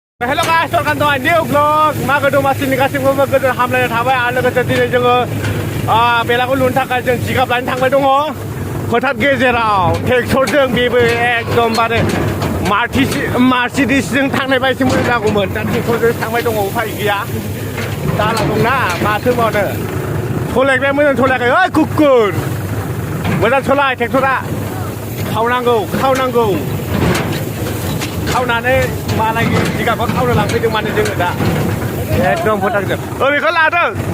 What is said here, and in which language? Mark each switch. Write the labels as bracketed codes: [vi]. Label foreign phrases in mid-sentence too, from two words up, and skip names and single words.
[en] Hello guys, welcome to my new vlog. Maga damasin [brx] गासिबो गोजोन हामलायनाय थाबाय आरो लोगोसे दिनै जोङो बेलाखौ लुनो थाखाय जों जिगाब लायनो थांबाय दङ फोथार गेजेराव ट्रेक्टरजों बेबो एकदमबारे मार्सिडिसजों थांनाय बायदि मोजां जागौमोन दा ट्रेक्टरजों थांबाय दङ उफाय गैया दाला दंना माथो मावनो सलायग्राया मोजां सलायाखै ओइ कुकुर मोजां सलाय ट्रेक्टरा खावनांगौ खावनानै मालाय जिगाबखौ खावनो लांफैदों माने जोङो दा एकदम फोथारजों बेखौ लादों